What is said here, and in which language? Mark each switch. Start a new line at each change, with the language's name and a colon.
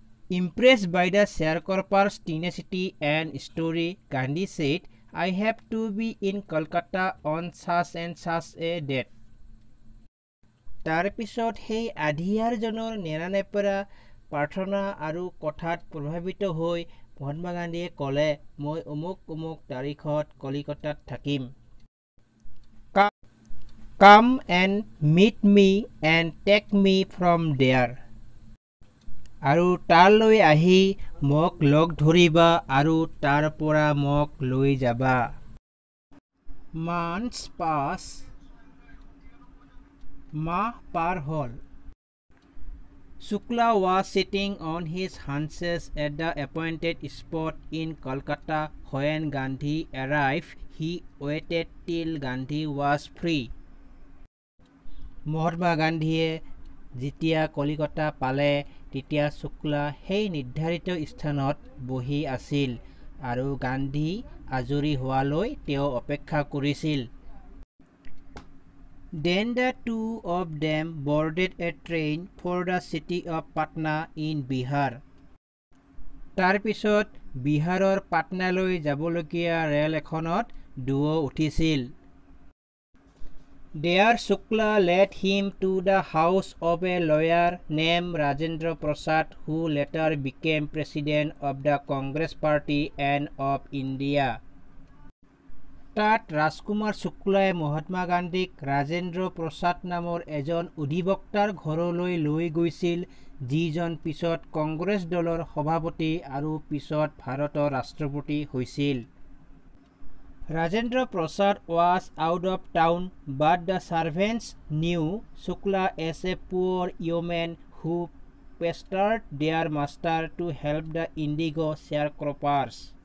English: Impressed by the sharecropper's tenacity and story, Gandhi said, I have to be in Kolkata on such and such a date.
Assamese: তাৰ পিছত সেই আধিয়াৰজনৰ নেৰানেপেৰা প্ৰাৰ্থনা আৰু কথাত প্ৰভাৱিত হৈ মহাত্মা গান্ধীয়ে ক'লে মই অমুক অমুক তাৰিখত কলিকতাত থাকিম।
English: Come and meet me and take me from there.
Assamese: আৰু তালৈ আহি মোক লগ ধৰিবা আৰু তাৰ পৰা মোক লৈ যাবা।
English: Months pass.
Assamese: মাহ পাৰ হ'ল।
English: Shukla was sitting on his haunches at the appointed spot in Kolkata. When Gandhi arrived, he waited till Gandhi was free.
Assamese: Mahatma গান্ধীয়ে যেতিয়া কলিকতা পালে তেতিয়া শুক্লা সেই নিৰ্ধাৰিত স্থানত বহি আছিল আৰু গান্ধী আজৰি হোৱালৈ তেওঁ অপেক্ষা কৰিছিল।
English: Then the two of them boarded a train for the city of Patna in Bihar.
Assamese: তাৰ পিছত বিহাৰৰ পাটনালৈ যাবলগীয়া ৰেল এখনত দুয়ো উঠিছিল।
English: There Shukla led him to the house of a lawyer named Rajendra Prasad, who later became president of the Congress Party and of India.
Assamese: তাত ৰাজকুমাৰ শুক্লাই মহাত্মা গান্ধীক ৰাজেন্দ্ৰ প্ৰসাদ নামৰ এজন অধিবক্তাৰ ঘৰলৈ লৈ গৈছিল, যিজন পিছত কংগ্ৰেছ দলৰ সভাপতি আৰু পিছত ভাৰতৰ ৰাষ্ট্ৰপতি হৈছিল।
English: Rajendra Prasad was out of town, but the servants knew Shukla as a poor yeoman who pestered their master to help the indigo sharecroppers.